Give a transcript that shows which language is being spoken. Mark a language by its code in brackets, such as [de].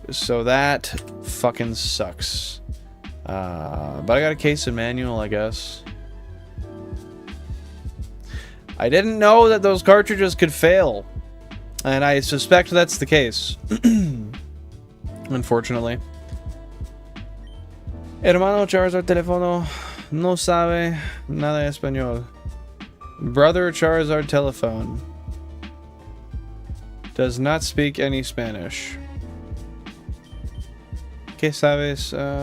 [en] So that fucking sucks. But I got a case and manual, I guess. I didn't know that those cartridges could fail. And I suspect that's the case. Unfortunately. [es] Hermano Charizard teléfono no sabe nada de español. [en] Brother Charizard telephone does not speak any Spanish. [es] ¿Qué sabes?